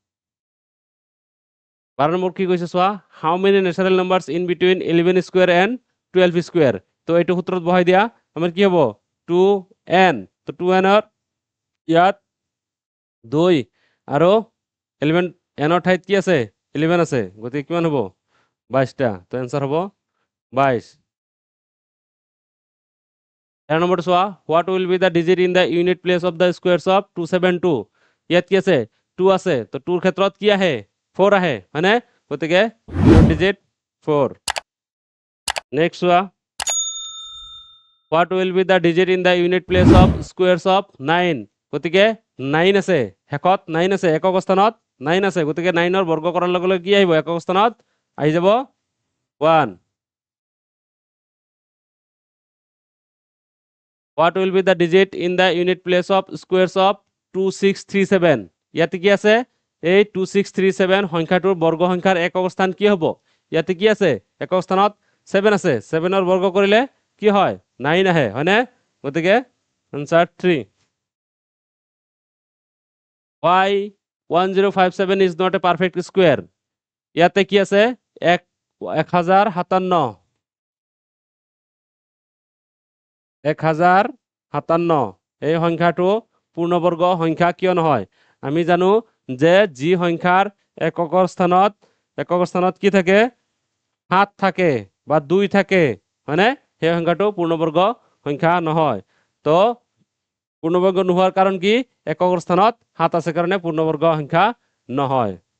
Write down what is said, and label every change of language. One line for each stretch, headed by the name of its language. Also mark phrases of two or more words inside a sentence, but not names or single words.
Assamese: 12 নম্বৰ কি কৈছে চোৱা
English: how many natural numbers in between 11 square and 12 square
Assamese: তো এইটো সূত্ৰত বহাই দিয়া আমাৰ কি হ'ব 2n তো 2n ৰ ইয়াত 2 আৰু 11 n ৰ ঠাইত কি আছে 11 আছে গতিকে কিমান হ'ব 22টা তো आंसर হ'ব 22 13 নম্বৰ চোৱা
English: what will be the digit in the unit place of the squares of 272
Assamese: ইয়াত কি আছে 2 আছে তো 2 ৰ ক্ষেত্ৰত কি আহে 4 আহে হয়নে গতিকে ডিজিট 4 নেক্সট চোৱা
English: what will be the digit in the unit place of squares of 9
Assamese: গতিকে 9 আছে শেষত 9 আছে একক স্থানত 9 আছে গতিকে 9 ৰ বৰ্গ কৰাৰ লগে লগে কি আহিব একক স্থানত আহি যাব 1
English: what will be the digit in the unit place of squares of 2637
Assamese: ইয়াতে কি আছে এই 2637 সংখ্যাটোৰ বৰ্গ সংখ্যাৰ একক স্থান কি হ'ব ইয়াতে কি আছে একক স্থানত 7 আছে 7 ৰ বৰ্গ কৰিলে কি হয় 9 আহে হয়নে গতিকে आंसर 3
English: why 1057 is not a perfect square
Assamese: ইয়াতে কি আছে
English: 1057 1057
Assamese: এই সংখ্যাটো পূৰ্ণবৰ্গ সংখ্যা কিয় নহয় আমি জানো যে যি সংখ্যাৰ এককৰ স্থানত কি থাকে 7 থাকে বা 2 থাকে হয়নে সেই সংখ্যাটো পূৰ্ণবৰ্গ সংখ্যা নহয় তো পূৰ্ণবৰ্গ নোহোৱাৰ কাৰণ কি এককৰ স্থানত 7 আছে কাৰণে পূৰ্ণবৰ্গ সংখ্যা নহয়